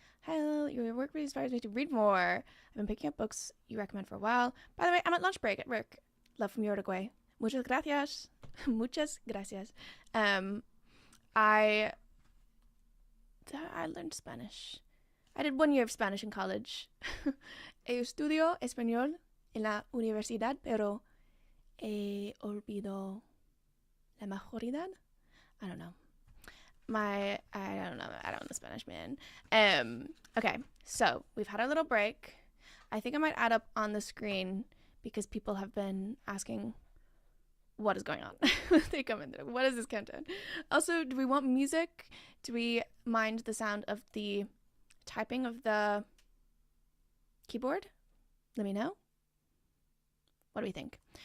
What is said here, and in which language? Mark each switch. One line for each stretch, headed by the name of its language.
English: Hello, your work really inspires me to read more. I've been picking up books you recommend for a while. By the way, I'm at lunch break at work. Love from Uruguay.
Spanish: Muchas gracias. Muchas gracias.
English: I learned Spanish. I did 1 year of Spanish in college.
Spanish: Estudio español en la universidad, pero olvido la majoridad.
English: I don't know. I don't know the Spanish, man. Okay, so we've had our little break. I think I might add up on the screen because people have been asking what is going on. They come in there. What is this countdown? Also, do we want music? Do we mind the sound of the typing of the keyboard? Let me know. What do we think?